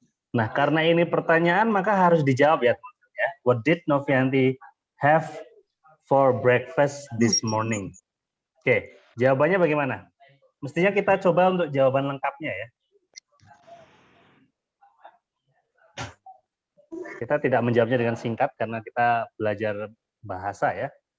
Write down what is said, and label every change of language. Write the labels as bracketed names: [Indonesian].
[Indonesian] Nah, karena ini pertanyaan maka harus dijawab ya, teman-teman ya. [English] What did Novianti have for breakfast this morning? [Indonesian] Oke, jawabannya bagaimana? Mestinya kita coba untuk jawaban lengkapnya ya. Kita tidak menjawabnya dengan singkat karena kita belajar bahasa ya.